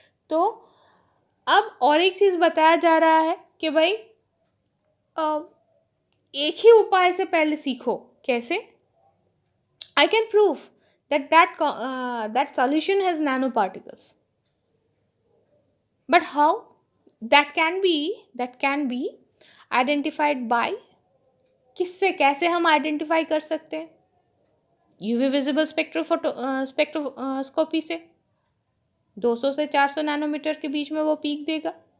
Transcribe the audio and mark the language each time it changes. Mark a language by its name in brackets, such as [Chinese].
[Hindi] तो अब और एक चीज़ बताया जा रहा है कि भाई एक ही उपाय से पहले सीखो. कैसे? [English] I can prove that solution has nanoparticles. But how? That can be identified by, [Hindi] किससे, कैसे हम आइडेंटिफाई कर सकते हैं? यूवी विजिबल स्पेक्ट्रोस्कोपी से 200 से 400 नैनोमीटर के बीच में वो पीक देगा।